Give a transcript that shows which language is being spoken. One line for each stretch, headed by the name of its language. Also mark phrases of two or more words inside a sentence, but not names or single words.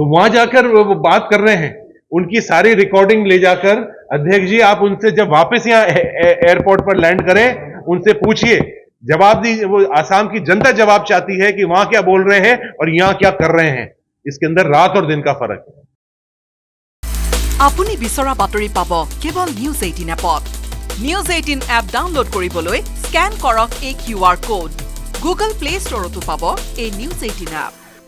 Hindi: तो वहां जाकर वो बात कर रहे हैं, उनकी सारी रिकॉर्डिंग ले जाकर, अध्यक्ष जी आप उनसे जब वापस यहाँ एयरपोर्ट पर लैंड करें, उनसे पूछिए, जवाब दीजिए। वो आसाम की जनता जवाब चाहती है कि वहां क्या बोल रहे हैं और यहाँ क्या कर रहे हैं। इसके अंदर रात और दिन का फर्क है।
Assamese: আপুনি বিচৰা বাতৰি পাব কেৱল নিউজ 18 এপত। নিউজ 18 এপ ডাউনলোড কৰিবলৈ স্ক্যান কৰক এই QR কোড। গুগল প্লে ষ্টৰতো পাব এই নিউজ 18 এপ।